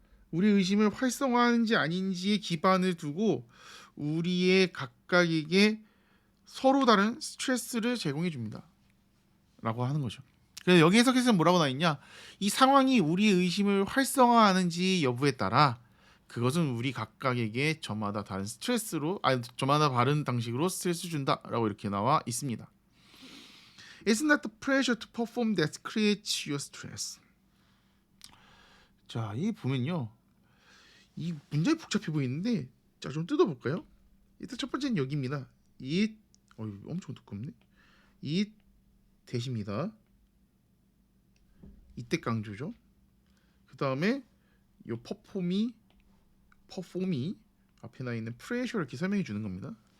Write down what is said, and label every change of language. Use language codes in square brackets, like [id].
[ko] 우리 의심을 활성화하는지 아닌지에 기반을 두고 우리의 각각에게 서로 다른 스트레스를 제공해 줍니다. 라고 하는 거죠. 그래서 여기 해석에서는 뭐라고 나와 있냐? 이 상황이 우리의 의심을 활성화하는지 여부에 따라 그것은 우리 각각에게 저마다 다른 스트레스로 저마다 다른 방식으로 스트레스 준다라고 이렇게 나와 있습니다. [en] It's not the pressure to perform that creates your stress. [ko] 자, 이 보면요. 이 문장이 복잡해 보이는데 자, 좀 뜯어볼까요? 일단 첫 번째는 여기입니다. it 엄청 두껍네. it 대시입니다. 이때 강조죠. 그 다음에 요 퍼폼이 앞에 나 있는 프레셔를 이렇게 설명해 주는 겁니다.